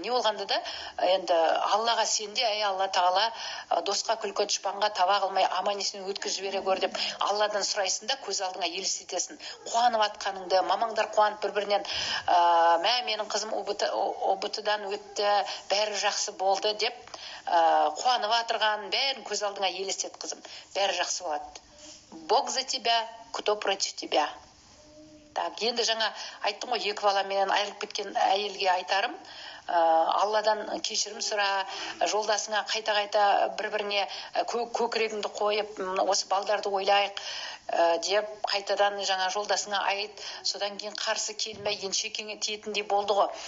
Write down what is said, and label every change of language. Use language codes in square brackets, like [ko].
[kk] Не болғанда да, енді Аллаға сенде, Алла тағала досқа күлкі дұшпанға таба қылмай аман есен өткізіп жібере гөр деп Алладан сұрайсың да, көз алдыңа елестетесің. Қуанып атқаныңды, мамаңдар қуанып бір-бірінен, менің қызым ОБТ-дан өтті, бәрі жақсы болды деп қуанып атырған, бәрін көз алдыңа елестет, қызым. Бәрі жақсы болады. [ru] Бог за тебя, кто против тебя. [kk] Так, енді жаңа айттым ғой, екі баламен айырылып кеткен әйелге айтарым, Алладан кешірім сұра, жолдасыңа қайта-қайта бір-біріне көкірегіңді қойып, осы балдарды ойлайық деп қайтадан жаңа жолдасыңа айт, содан кейін қарсы келмей, еншекеңе тиетіндей болды ғой.